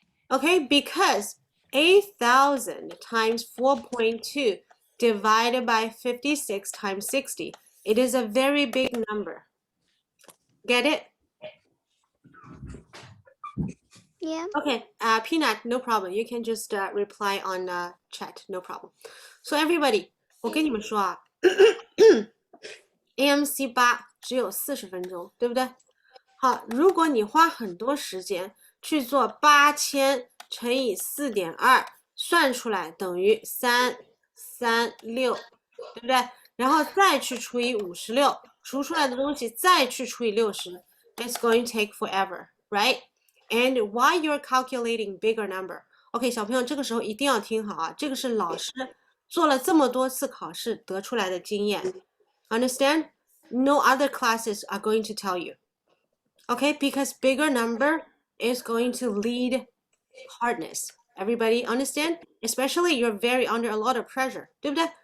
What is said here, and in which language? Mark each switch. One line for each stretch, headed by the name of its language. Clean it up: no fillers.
English: Okay, because 8,000 times 4.2 divided by 56 times 60, it is a very big number. Get it? Yeah. Okay, Peanut, no problem. You can just reply on chat, no problem. So everybody,
Chinese: 我跟你们说啊，AMC8只有40分钟，对不对？好，如果你花很多时间去做8000乘以4.2，算出来等于336，对不对？然后再去除以56，除出来的东西再去除以60，
English: it's going to take forever, right? And while you're calculating bigger number, OK，
Chinese: 小朋友这个时候一定要听好啊，这个是老师做了这么多次考试得出来的经验。
English: Understand? No other classes are going to tell you. Okay, because bigger number is going to lead hardness. Everybody understand? Especially you're very under a lot of pressure,
Chinese: 对不对？